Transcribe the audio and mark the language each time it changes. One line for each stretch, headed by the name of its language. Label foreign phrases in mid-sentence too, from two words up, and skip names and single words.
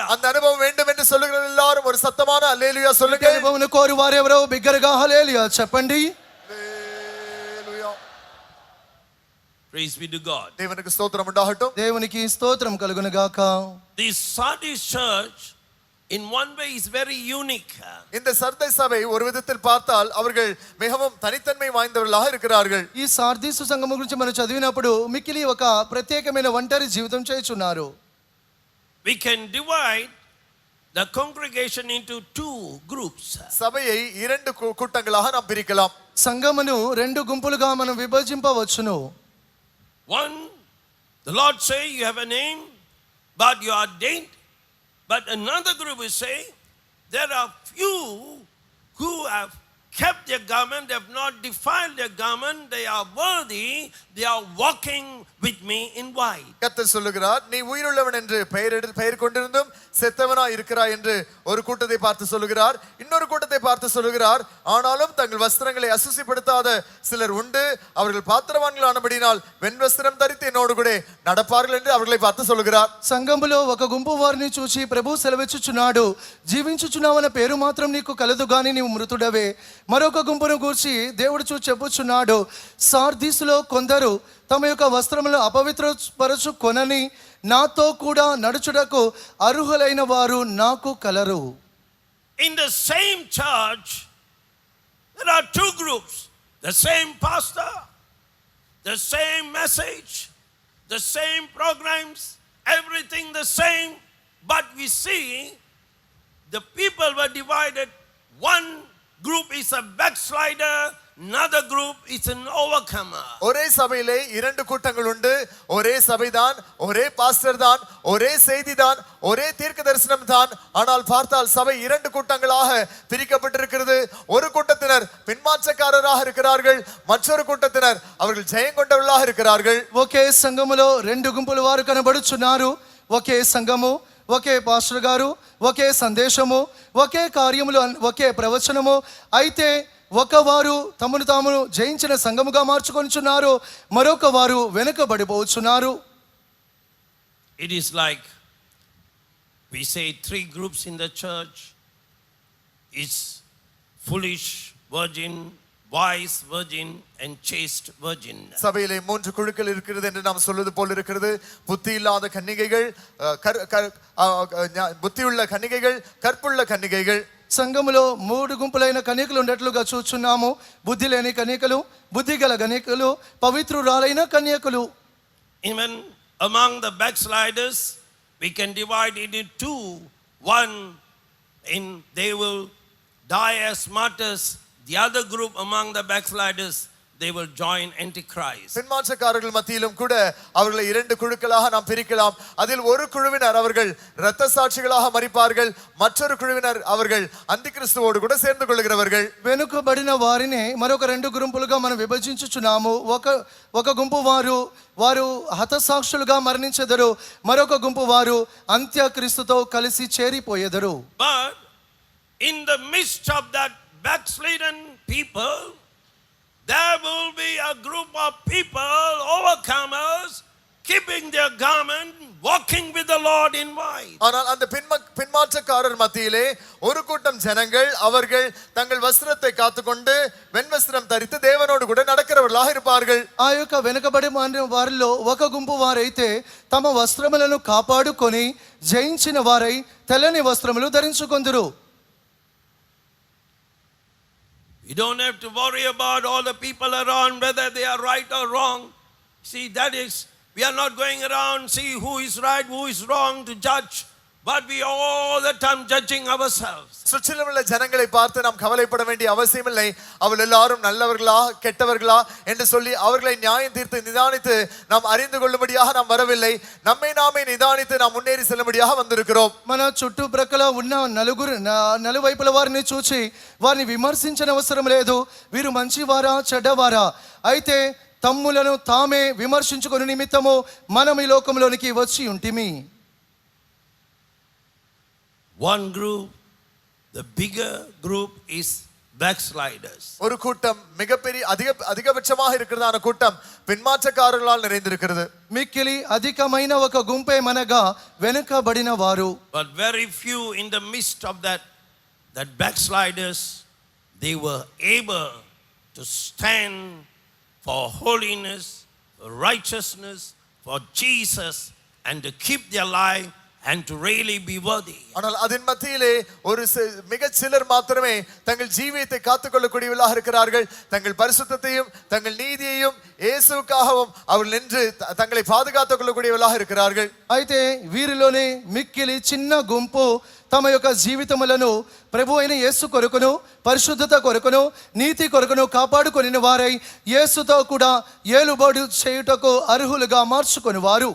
Tamil: அந்த அனுபவம் வேண்டும் என்று சொல்லுகிற எல்லாரும் ஒரு சத்தமான அல்லேலூயா சொல்லுங்க.
Telugu: అనుభవం కోరు వారెవరో బిగ్గరగా హల్లెలూయా చెప్పండి.
Tamil: அல்லேலூயா.
English: Praise be to God.
Tamil: தேவனுக்கு ஸ்தோத்திரம் உண்டாகட்டும்.
Telugu: దేవునికి స్తోత్రం కలుగును గాక.
English: This Sardis church in one way is very unique.
Tamil: இந்த சர்தை சபை ஒரு விதத்தில் பார்த்தால் அவர்கள் மிகவும் தனித்தன்மை வாய்ந்தவர்களாக இருக்கிறார்கள்.
Telugu: ఈ సార్దీసు సంఘం గురించి మనం చదివినప్పుడు మిక్కిలి ఒక ప్రత్యేకమైన ఒంటరి జీవితం చేయుచున్నారు.
English: We can divide the congregation into two groups.
Tamil: சபையை இரண்டு கூட்டங்களாக நாம் பிரிக்கலாம்.
Telugu: సంఘమును రెండు గుంపులుగా మనం విభజింపవచ్చును.
English: One, the Lord say you have a name, but you are ordained. But another group will say there are few who have kept their garment, they have not defiled their garment, they are worthy, they are walking with me in white.
Tamil: கர்த்தர் சொல்லுகிறார், நீ உயிருள்ளவன் என்று பெயர் கொண்டிருந்தும் செத்தவனாய் இருக்கிறாய் என்று ஒரு கூட்டத்தை பார்த்து சொல்லுகிறார். இன்னொரு கூட்டத்தை பார்த்து சொல்லுகிறார், ஆனாலும் தங்கள் வஸ்திரங்களை அசுசிப்படுத்தாத சிலர் உண்டு, அவர்கள் பாத்திரவான்கள் ஆனபடினால் வெண் வஸ்திரம் தரித்து என்னோடு கூட நடப்பார்கள் என்று அவர்களை பார்த்து சொல்லுகிறார்.
Telugu: సంఘములో ఒక గుంపు వారిని చూచి ప్రభు సెలవిచ్చుచున్నాడు, జీవించుచున్నావన్న పేరు మాత్రం నీకు కలదు గాని నీవు మృతుడవే. మరొక గుంపును గూర్చి దేవుడు చూచి చెప్పుచున్నాడు, సార్దీసులో కొందరు తమ యొక్క వస్త్రములను అపవిత్రపరచు కొనని నాతో కూడా నడుచుటకు అర్హులైన వారు నాకు కలరు.
English: In the same church, there are two groups. The same pastor, the same message, the same programs, everything the same. But we see the people were divided. One group is a backslider, another group is an overcomer.
Tamil: ஒரே சபையிலே இரண்டு கூட்டங்கள் உண்டு. ஒரே சபைதான், ஒரே பாஸ்டர் தான், ஒரே செய்தி தான், ஒரே தீர்க்க தரிசனம் தான். ஆனால் பார்த்தால் சபை இரண்டு கூட்டங்களாக பிரிக்கப்பட்டிருக்கிறது. ஒரு கூட்டத்தினர் பின்மாற்றக்காரராக இருக்கிறார்கள், மற்றொரு கூட்டத்தினர் அவர்கள் ஜெயம் கொண்டவர்களாக இருக்கிறார்கள்.
Telugu: ఒకే సంఘములో రెండు గుంపుల వారు కనబడుచున్నారు. ఒకే సంఘము, ఒకే పాస్టర్ గారు, ఒకే సందేశము, ఒకే కార్యములు, ఒకే ప్రవచనము. అయితే ఒకవారు తమను తాము జయించిన సంఘముగా మార్చుకొనిచున్నారు, మరొక వారు వెనుకబడిపోచున్నారు.
English: It is like we say three groups in the church. It's foolish virgin, wise virgin and chaste virgin.
Tamil: சபையிலே மூன்று குழுக்கள் இருக்கிறது என்று நாம் சொல்வது போல் இருக்கிறது. புத்தி இல்லாத கன்னிகைகள், புத்தியுள்ள கன்னிகைகள், கற்புள்ள கன்னிகைகள்.
Telugu: సంఘములో మూడు గుంపులైన కన్యకలు ఉన్నట్లుగా చూచున్నాము. బుద్ధి లేని కన్యకలు, బుద్ధి గల కన్యకలు, పవిత్రురాలైన కన్యకలు.
English: Even among the backsliders, we can divide it into two. One, they will die as martyrs. The other group among the backsliders, they will join Antichrist.
Tamil: பின்மாற்றக்காரர்கள் மத்தியிலும் கூட அவர்களை இரண்டு குழுக்களாக நாம் பிரிக்கலாம். அதில் ஒரு குழுவினர் அவர்கள் இரத்த சாட்சிகளாக மரிப்பார்கள், மற்றொரு குழுவினர் அவர்கள் அந்தி கிறிஸ்துவோடு கூட சேர்ந்து கொள்கிறவர்கள்.
Telugu: వెనుకబడిన వారిని మరొక రెండు గుంపులుగా మనం విభజించుచున్నాము. ఒక గుంపు వారు హతసాక్షులుగా మరణించెదరు, మరొక గుంపు వారు అంత్యక్రీస్తుతో కలిసి చేరిపోయేదరు.
English: But in the midst of that backslidden people, there will be a group of people, overcomers, keeping their garment, walking with the Lord in white.
Tamil: ஆனால் அந்த பின்மாற்றக்காரர் மத்தியிலே ஒரு கூட்டம் ஜனங்கள் அவர்கள் தங்கள் வஸ்திரத்தை காத்துக்கொண்டு வெண் வஸ்திரம் தரித்து தேவனோடு கூட நடக்கிறவர்களாக இருப்பார்கள்.
Telugu: ఆ యొక్క వెనుకబడి వారిలో ఒక గుంపు వారైతే తమ వస్త్రములను కాపాడుకొని జయించిన వారై తెల్లని వస్త్రములు ధరించుకొందురు.
English: You don't have to worry about all the people around, whether they are right or wrong. See, that is, we are not going around see who is right, who is wrong to judge, but we are all the time judging ourselves.
Tamil: சுற்றிலும் உள்ள ஜனங்களை பார்த்து நாம் கவலைப்பட வேண்டிய அவசியமில்லை. அவர்கள் எல்லாரும் நல்லவர்களா கெட்டவர்களா என்று சொல்லி அவர்களை நியாயம் தீர்த்து நிதானித்து நாம் அறிந்து கொள்ளும்படியாக நாம் வரவில்லை. நம்மை நாமே நிதானித்து நாம் முன்னேறி செல்லும்படியாக வந்திருக்கிறோம்.
Telugu: మన చుట్టుప్రక్కల ఉన్న నలువైపుల వారిని చూచి వారిని విమర్శించిన అవసరం లేదు. వీరు మంచివారా చెడ్డవారా, అయితే తమ్ములను తామే విమర్శించుకుని నిమిత్తము మనం ఈ లోకంలోనికి వచ్చి ఉంటిమి.
English: One group, the bigger group is backsliders.
Tamil: ஒரு கூட்டம் மிகப்பெரிய அதிகபட்சமாக இருக்கிறதான கூட்டம் பின்மாற்றக்காரர்களால் நிறைந்திருக்கிறது.
Telugu: మిక్కిలి అధికమైన ఒక గుంపే మనగా వెనుకబడిన వారు.
English: But very few in the midst of that backsliders, they were able to stand for holiness, for righteousness, for Jesus, and to keep their life and to really be worthy.
Tamil: ஆனால் அதன் மத்தியிலே ஒரு மிக சிலர் மாத்திரமே தங்கள் ஜீவியத்தை காத்துக்கொள்ளக்கூடியவர்களாக இருக்கிறார்கள். தங்கள் பரிசுத்தத்தையும் தங்கள் நீதியையும் இயேசுவுக்காகவும் அவர்கள் நின்று தங்களை பாதுகாத்துக் கொள்ளக்கூடியவர்களாக இருக்கிறார்கள்.
Telugu: అయితే వీరిలోనే మిక్కిలి చిన్న గుంపు తమ యొక్క జీవితములను ప్రభు అయిన యేసు కొరకును పరిశుద్ధత కొరకును నీతి కొరకును కాపాడుకొనిన వారై యేసుతో కూడా ఏలుబడి చేయుటకు అర్హులుగా మార్చుకొని వారు.